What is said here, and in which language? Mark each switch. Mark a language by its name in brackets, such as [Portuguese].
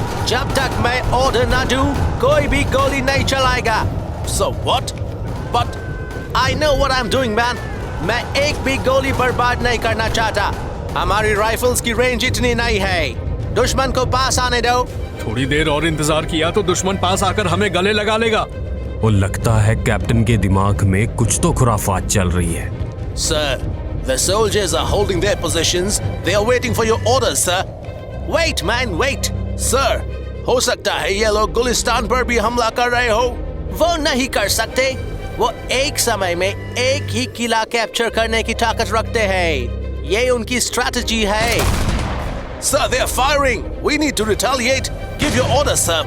[Hindi] जब तक मैं ऑर्डर ना दूं, कोई भी गोली नहीं चलाएगा। [English] So what? But I know what I'm doing, man. [Hindi] मैं एक भी गोली बर्बाद नहीं करना चाहता। हमारी राइफल्स की रेंज इतनी नहीं है। दुश्मन को पास आने दो। थोड़ी देर और इंतजार किया तो दुश्मन पास आकर हमें गले लगा लेगा। वो लगता है कैप्टन के दिमाग में कुछ तो खुराफात चल रही है। [English] Sir, the soldiers are holding their positions. They are waiting for your orders, sir. Wait, man, wait. [Hindi] Sir, हो सकता है ये लोग गुलिस्तान पर भी हमला कर रहे हो। वो नहीं कर सकते। वो एक समय में एक ही किला कैप्चर करने की ताकत रखते हैं। ये उनकी स्ट्रैटेजी है। [English] Sir, they are firing. We need to retaliate. Give your order, sir.